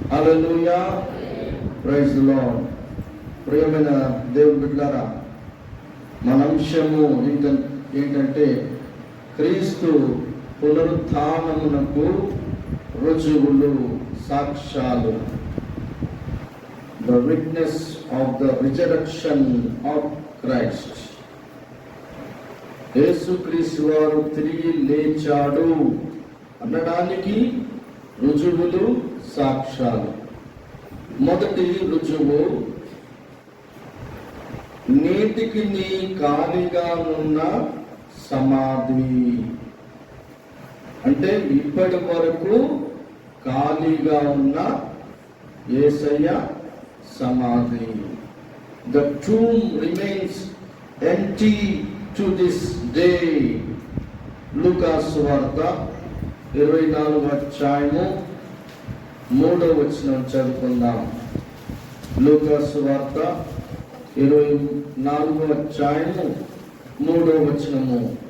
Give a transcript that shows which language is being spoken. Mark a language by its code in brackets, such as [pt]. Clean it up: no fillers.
[te] Hallelujah, [en] Praise the Lord. [te] ప్రియమైన దేవుని బిడ్డలారా, మన అంశము ఏంటంటే క్రీస్తు పునరుత్థానమునకు రుజువులు, సాక్ష్యాలు. [en] The witness of the resurrection of Christ. [te] యేసుక్రీస్తు వారు తిరిగి లేచాడు అనడానికి రుజువులు, సాక్ష్యాలు. మొదటి రుజువు, నేటికి నీ ఖాళీగా ఉన్న సమాధి. అంటే ఇప్పటి వరకు ఖాళీగా ఉన్న యేసయ్య సమాధి. [en] The tomb remains empty to this day. [te] లూకా సువార్త 24వ అధ్యాయము 3వ వచనం చదువుకుందాం. లూకా సువార్త 24వ అధ్యాయము 3వ వచనము.